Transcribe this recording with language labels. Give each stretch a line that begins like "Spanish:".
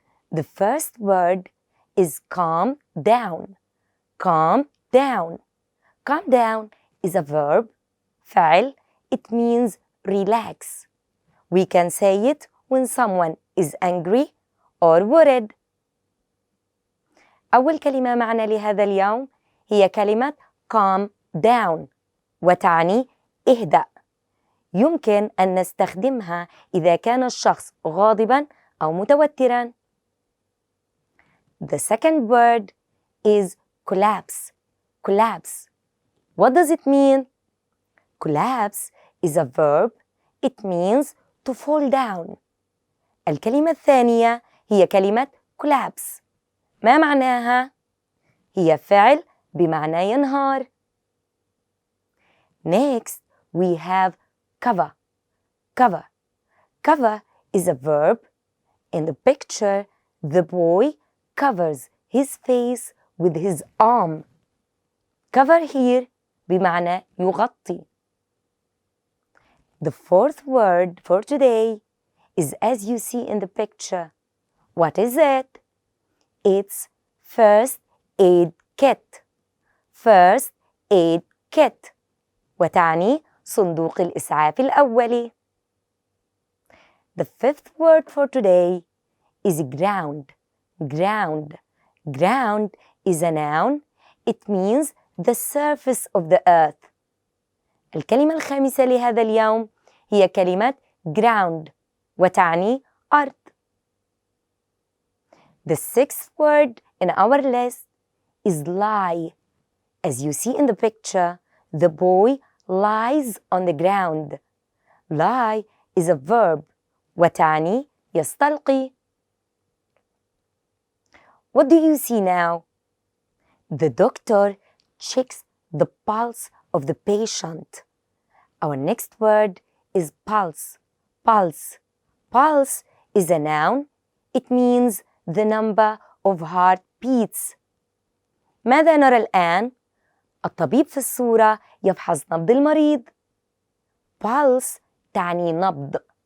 English: The first word is calm down. Calm down. Calm down is a verb.
Arabic: فعل.
English: It means relax. We can say it when someone is angry or worried.
Arabic: أول كلمة معنا لهذا اليوم هي كلمة calm down وتعني اهدأ. يمكن أن نستخدمها إذا كان الشخص غاضباً أو متوتراً.
English: The second word is collapse. Collapse. What does it mean? Collapse is a verb. It means to fall down.
Arabic: الكلمة الثانية هي كلمة collapse. ما معناها؟ هي فعل بمعنى ينهار.
English: Next, we have cover. Cover. Cover is a verb. In the picture, the boy covers his face with his arm. Cover here
Arabic: بمعنى يغطي.
English: The fourth word for today is as you see in the picture. What is it? It's first aid kit. First aid kit.
Arabic: وتعني صندوق الإسعاف الأولي.
English: The fifth word for today is ground. Ground. Ground is a noun. It means the surface of the earth.
Arabic: الكلمة الخامسة لهذا اليوم هي كلمة ground وتعني أرض.
English: The sixth word in our list is lie. As you see in the picture, the boy lies on the ground. Lie is a verb
Arabic: وتعني يستلقي.
English: What do you see now? The doctor checks the pulse of the patient. Our next word is pulse. Pulse. Pulse is a noun. It means the number of heartbeats.
Arabic: ماذا نرى الآن؟ الطبيب في الصورة يفحص نبض المريض. Pulse تعني نبض.